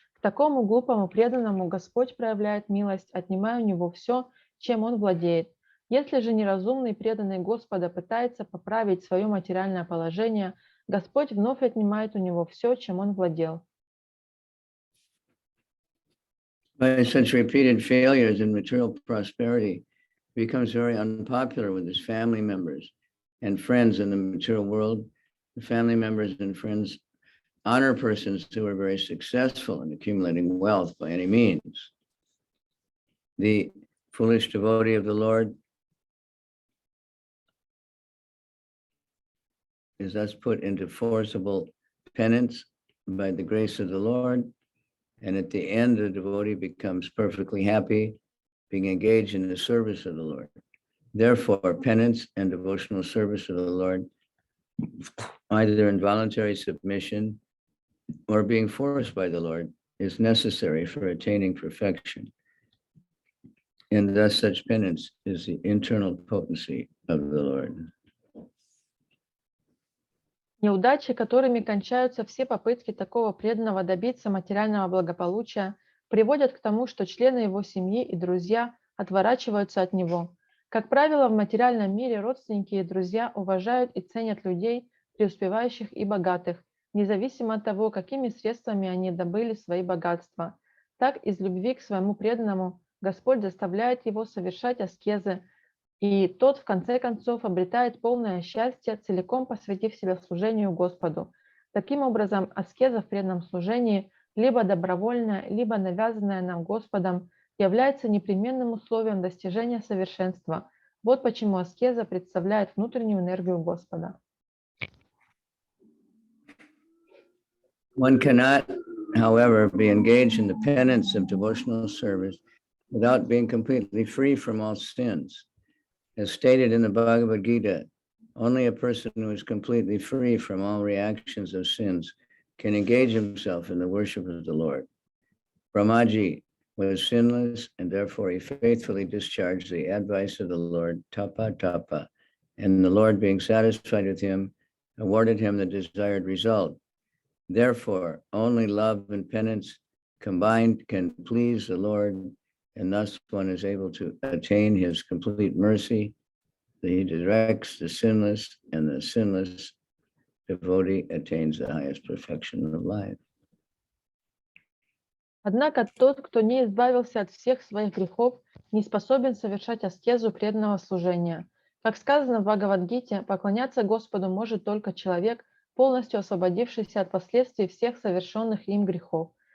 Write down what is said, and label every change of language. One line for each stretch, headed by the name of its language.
Russian: К такому глупому преданному Господь проявляет милость, отнимая у него все, чем он владеет. Если же неразумный преданный Господа пытается поправить свое материальное положение, Господь вновь отнимает у него все, чем он владел.
English: By such repeated failures in material prosperity, he becomes very unpopular with his family members and friends in the material world. The family members and friends honor persons who are very successful in accumulating wealth by any means. The foolish devotee of the Lord is thus put into forcible penance by the grace of the Lord, and at the end, the devotee becomes perfectly happy, being engaged in the service of the Lord. Therefore, penance and devotional service of the Lord, either in voluntary submission or being forced by the Lord, is necessary for attaining perfection. And thus such penance is the internal potency of the Lord.
Russian: Неудачи, которыми кончаются все попытки такого преданного добиться материального благополучия, приводят к тому, что члены его семьи и друзья отворачиваются от него. Как правило, в материальном мире родственники и друзья уважают и ценят людей, преуспевающих и богатых, независимо от того, какими средствами они добыли свои богатства. Так, из любви к своему преданному Господь заставляет его совершать аскезы, и тот, в конце концов, обретает полное счастье, целиком посвятив себя служению Господу. Таким образом, аскеза в преданном служении, либо добровольная, либо навязанная нам Господом, является непременным условием достижения совершенства. Вот почему аскеза представляет внутреннюю энергию Господа.
English: One cannot, however, be engaged in the penance of devotional service without being completely free from all sins. As stated in the Bhagavad Gita, only a person who is completely free from all reactions of sins can engage himself in the worship of the Lord. Brahmaji was sinless, and therefore he faithfully discharged the advice of the Lord, tapa tapa, and the Lord, being satisfied with him, awarded him the desired result. Therefore, only love and penance combined can please the Lord, and thus one is able to attain his complete mercy. He directs the sinless, and the sinless devotee attains the highest perfection of life.
Russian: Однако тот, кто не избавился от всех своих грехов, не способен совершать аскезу преданного служения. Как сказано в Бхагавад-гите, поклоняться Господу может только человек, полностью освободившийся от последствий всех совершенных им грехов.